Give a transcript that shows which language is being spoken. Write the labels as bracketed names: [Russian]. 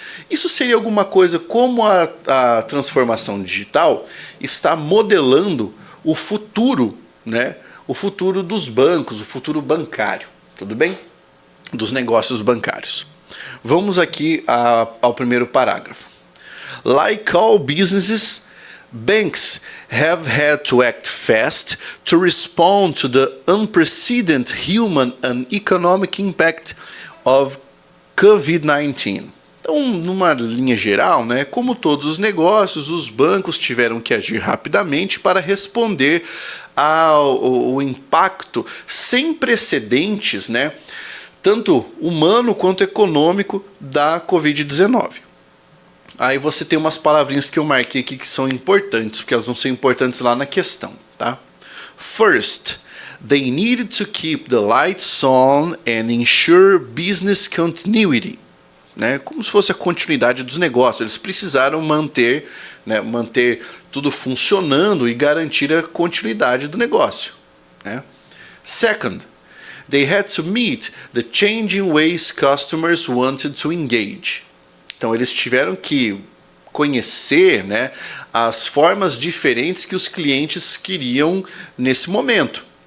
[Portuguese] Isso seria alguma coisa como a transformação digital está modelando o futuro, né? O futuro dos bancos, o futuro bancário, tudo bem? Dos negócios bancários. Vamos aqui ao primeiro parágrafo. [English] Like all businesses, banks have had to act fast to respond to the unprecedented human and economic impact of COVID-19. [Portuguese] Então, numa linha geral, né, como todos os negócios, os bancos tiveram que agir rapidamente para responder ao impacto sem precedentes, né, tanto humano quanto econômico da Covid-19. Aí você tem umas palavrinhas que eu marquei aqui que são importantes, porque elas vão ser importantes lá na questão, tá? [English] First, they needed to keep the lights on and ensure business continuity. [Portuguese] Né, como se fosse a continuidade dos negócios. Eles precisaram manter tudo funcionando e garantir a continuidade do negócio. Né? [English] Second, they had to meet the changing ways customers wanted to engage. [Portuguese] Então eles tiveram que conhecer, né, as formas diferentes que os clientes queriam nesse momento.